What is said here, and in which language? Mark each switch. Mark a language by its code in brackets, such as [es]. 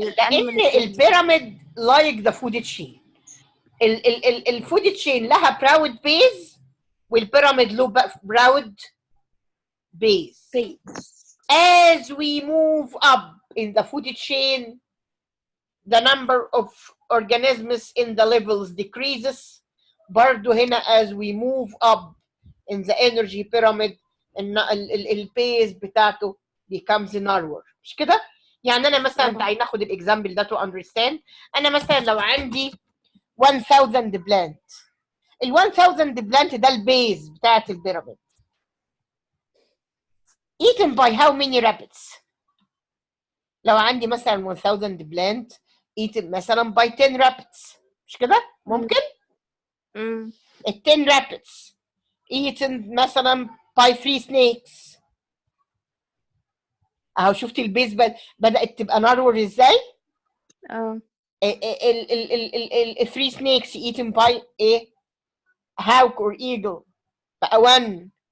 [en] لان البيراميد like the food chain. الفود تشين لها براود بيز والبيراميد له broad base. As we move up in the food chain, the number of organisms in the levels decreases. برضو هنا as we move up in the energy pyramid البيز بتاعته becomes narrower. [ar] مش كده؟ يعني انا مثلا تعالي ناخد الاكزامبل ده [en] to understand. [ar] انا مثلا لو عندي 1000 بلانت، ال 1000 بلانت ده البيز بتاعت البيراميد. [en] eaten by how many rabbits؟ لو عندي مثلا 1000 بلانت eaten مثلا by 10 rabbits. [ar] مش كده؟ ممكن؟ [en] ال 10 rabbits eaten مثلا by 3 snakes. [ar] اهو شفتي البيز بدأت تبقى نارور ازاي؟ [en] ال 3 snakes eaten by a hawk or eagle بقى 1.